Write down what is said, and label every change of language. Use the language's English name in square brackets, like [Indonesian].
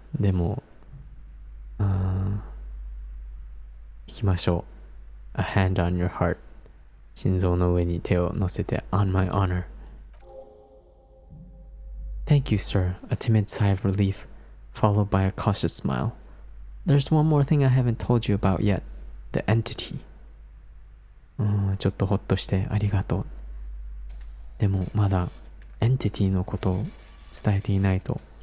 [Japanese] でも、行きましょう。 [English] A hand on your heart. [Japanese] 心臓の上に手を乗せて [English] On my honor. Thank you, sir. A timid sigh of relief, followed by a cautious smile. There's one more thing I haven't told you about yet. The entity. [Japanese] ちょっとほっとしてありがとう。でもまだエンティティのことを伝えていないと。